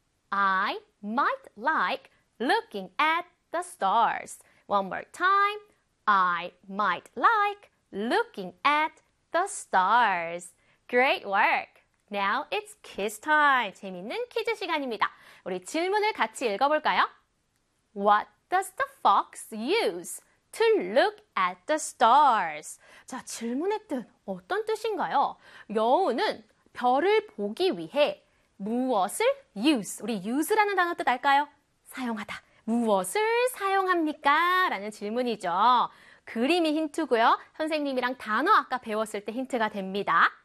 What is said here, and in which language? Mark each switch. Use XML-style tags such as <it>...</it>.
<en>I might like looking at the stars. One more time. I might like looking at the stars. Great work. Now it's quiz time.</en> <ko>재밌는 퀴즈 시간입니다. 우리 질문을 같이 읽어볼까요?</ko> <en>What does the fox use to look at the stars?</en> <ko>자, 질문의 뜻 어떤 뜻인가요? 여우는 별을 보기 위해 무엇을 use, 우리 use라는 단어 뜻 알까요? 사용하다. 무엇을 사용합니까? 라는 질문이죠. 그림이 힌트고요. 선생님이랑 단어 아까 배웠을 때 힌트가 됩니다.</ko>